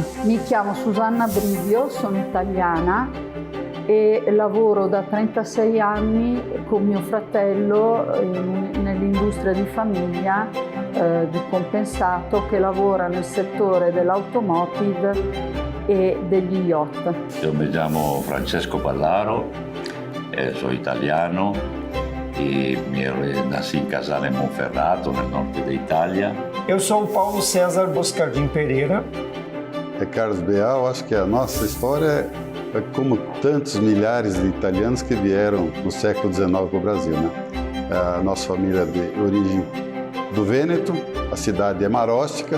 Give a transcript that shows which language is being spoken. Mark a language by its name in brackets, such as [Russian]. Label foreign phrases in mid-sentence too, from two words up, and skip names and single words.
[Italian] Mi chiamo Susanna Brivio, sono italiana e lavoro da 36 anni con mio fratello nell'industria di famiglia di compensato che lavora nel settore dell'automotive e degli yacht. Io mi chiamo Francesco Pallaro, sono italiano e nasci in Casale Monferrato, nel nord d'Italia. [Portuguese] Eu sou o Paulo César Boscardim Pereira. É Carlos Beal, acho que a nossa história é como tantos milhares de italianos que vieram no século XIX para o Brasil, né? A nossa família é de origem do Vêneto, a cidade é Marostica.